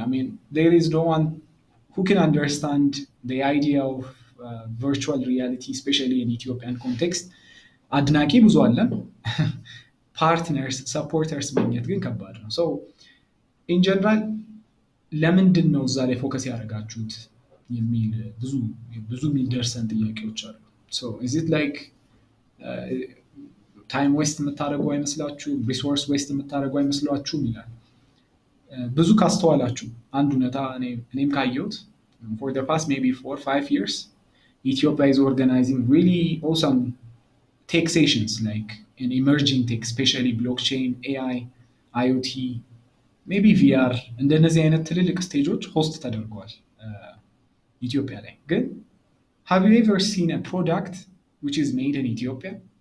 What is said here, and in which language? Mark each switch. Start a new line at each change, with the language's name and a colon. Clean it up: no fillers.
English: I mean, there is no one who can understand the idea of virtual reality, especially in Ethiopian context.
Amharic: አድናቂ ብዙ አለን ፓርትነርስ ሰፖርተርስ ማግኘት ግን ከባድ ነው። ሶ ኢን ጀነራል ለምንድን ነው እዛ ላይ ፎከስ ያደረጋችሁት የሚል ብዙ የሚደርሰን ጥያቄዎች አሉ።
English: ሶ ኢዝ ኢት ላይክ ታይም ዌስት
Amharic: የምታደርጉ አይመስላችሁም? ሪሶርስ ዌስት የምታደርጉ አይመስላችሁም ይላል። ብዙ ካስተዋላችሁ አንድ እውነታ እኔም ካየሁት
English: for the past maybe 4-5 years Ethiopia is organizing really awesome tech sessions like in emerging tech, especially blockchain, AI, IoT, maybe VR
Amharic: እንደነዚህ አይነት ትልልቅ ስቴጆች ሆስት ተደርገዋል ኢትዮጵያ ላይ። ግን
English: have you ever seen a product which is made in Ethiopia?